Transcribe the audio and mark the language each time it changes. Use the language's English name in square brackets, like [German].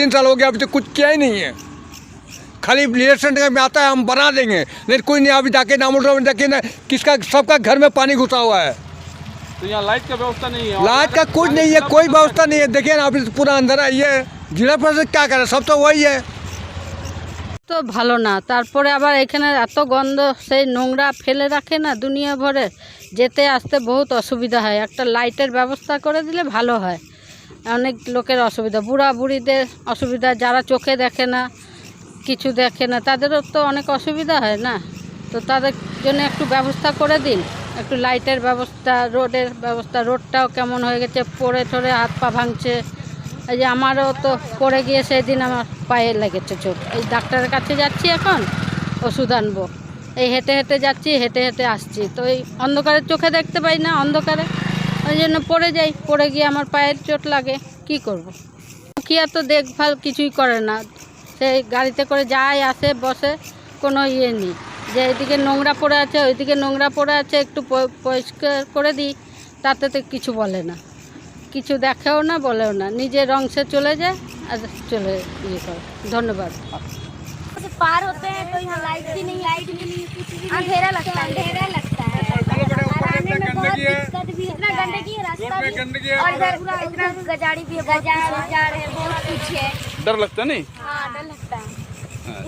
[Hindi] 3 साल हो गया, अभी तो कुछ किया ही नहीं है। खाली इलेक्शन टाइम में आता है हम बना देंगे, लेकिन कोई नहीं। अभी जाके नामोटोला में जाके ना किसका सबका घर में पानी घुसा हुआ है। तो यहाँ लाइट का व्यवस्था नहीं है? लाइट का कुछ नहीं है, कोई व्यवस्था नहीं है। देखिए ना, अभी पूरा अंधेरा ये जिला परिषद क्या करे, सब तो वही है। [Bangla] তো ভালো না, তারপরে আবার এখানে এত গন্ধ, সেই নোংরা ফেলে রাখে না দুনিয়া ভরে, যেতে আসতে বহুত অসুবিধা হয়। একটা লাইটের ব্যবস্থা করে দিলে ভালো হয়। অনেক লোকের অসুবিধা, বুড়া বুড়িদের অসুবিধা, যারা চোখে দেখে না, কিছু দেখে না, তাদেরও তো অনেক অসুবিধা হয় না। তো তাদের জন্য একটু ব্যবস্থা করে দিন, একটু লাইটের ব্যবস্থা, রোডের ব্যবস্থা। রোডটাও কেমন হয়ে গেছে, পড়ে ঠরে হাত পা ভাঙছে। এই যে আমারও তো পড়ে গিয়ে সেদিন আমার পায়ে লেগেছে চোট। এই ডাক্তারের কাছে যাচ্ছি, এখন ওষুধ আনবো, এই হেঁটে হেঁটে যাচ্ছি, হেঁটে হেঁটে আসছি। তো এই অন্ধকারে চোখে দেখতে পাই না, অন্ধকারে ওই জন্য পড়ে যাই, পড়ে গিয়ে আমার পায়ের চোট লাগে। কি করব? মুখিয়া তো দেখভাল কিছুই করে না, সেই গাড়িতে করে যায় আসে বসে, কোনো ইয়ে নেই যে এদিকে নোংরা পড়ে আছে, ওইদিকে নোংরা পড়ে আছে, একটু পরিষ্কার করে দিই, তাতে তো কিছু বলে না, কিছু দেখেও না, বলেও না, নিজের অংশে চলে যায় আর চলে ইয়ে করে। ধন্যবাদ। [Hindi] पार होते हैं तो यहाँ लाइट भी नहीं, कुछ भी अंधेरा लगता है, आने में बहुत दिक्कत भी, इतना गंदगी है रास्ता भी, और इधर इतना गजाड़ी भी है, बाजार है, बहुत कुछ है। डर लगता नहीं? हाँ, डर लगता है।